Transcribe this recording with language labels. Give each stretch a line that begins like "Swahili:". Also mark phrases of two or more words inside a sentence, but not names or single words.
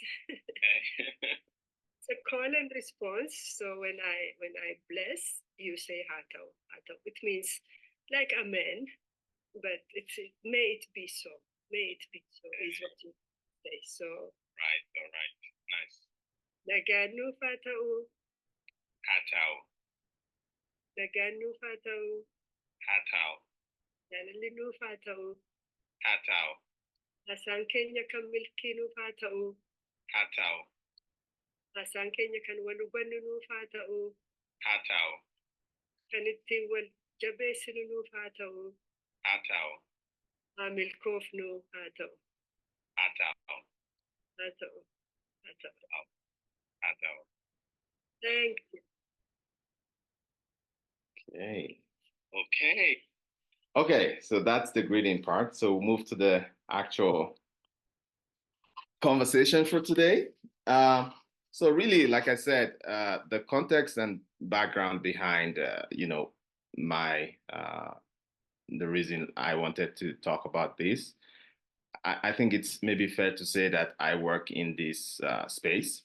English: Okay. It's a call and response. So when I bless, you say hato.
Oromo: Hato.
English: It means like amen, but may it be so. May it be so is what you say. So Right, all right. Nice.
Oromo: naganu fatao, Hatao, naganu fatao, hatao, nalalinu fatao, hatao, asaan keenya kan milkiinu fatao, hatao, asaan keenya kan wal hubannu nuuf haa ta'u, hatao, kan ittiin wal jabeessinu nuuf haa ta'u, hatao, haa milkoofnu haa ta'u, hatao, haa ta'u, haa ta'u. hatao.
English: Thank you. Okay. Okay. Okay, so that's the greeting part. So we'll move to the actual conversation for today. So really, like I said, the context and background behind, my the reason I wanted to talk about this, I think it's maybe fair to say that I work in this space.